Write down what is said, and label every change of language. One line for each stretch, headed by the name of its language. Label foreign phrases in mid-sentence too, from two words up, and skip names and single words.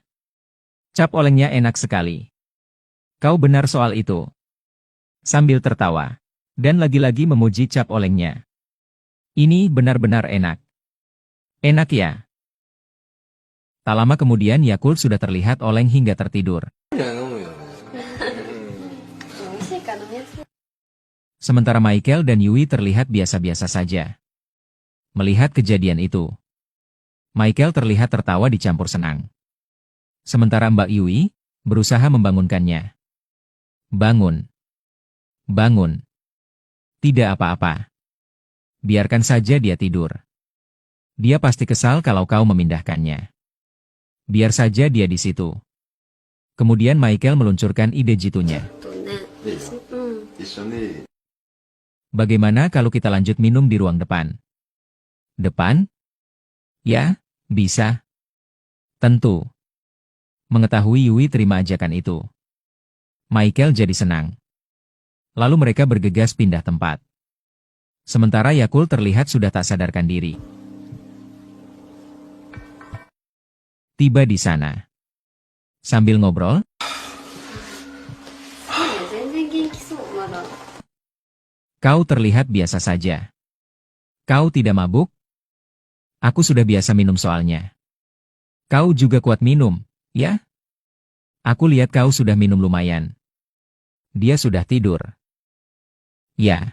Indonesian: Cap olengnya enak sekali. Kau benar soal itu. Sambil tertawa. Dan lagi-lagi memuji cap olengnya. Ini benar-benar enak. Enak ya? Tak lama kemudian Yakult sudah terlihat oleng hingga tertidur. Ya,
Japanese: 飲むよ。美味しいから飲みやすい。
Indonesian: Sementara Michael dan Yui terlihat biasa-biasa saja. Melihat kejadian itu, Michael terlihat tertawa dicampur senang. Sementara Mbak Yui berusaha membangunkannya. Bangun. Bangun. Tidak apa-apa. Biarkan saja dia tidur. Dia pasti kesal kalau kau memindahkannya. Biar saja dia di situ. Kemudian Michael meluncurkan ide jitunya.
Japanese: とね。いいようん。一緒に。
Indonesian: Bagaimana kalau kita lanjut minum di ruang depan? Depan? Ya, bisa. Tentu. Mengetahui Yui terima ajakan itu, Michael jadi senang. Lalu mereka bergegas pindah tempat. Sementara Yakult terlihat sudah tak sadarkan diri. Tiba di sana. Sambil ngobrol,
Japanese: 全然元気そう、まだ。
Indonesian: kau terlihat biasa saja. Kau tidak mabuk? Aku sudah biasa minum soalnya. Kau juga kuat minum, ya? Aku lihat kau sudah minum lumayan. Dia sudah tidur. Ya.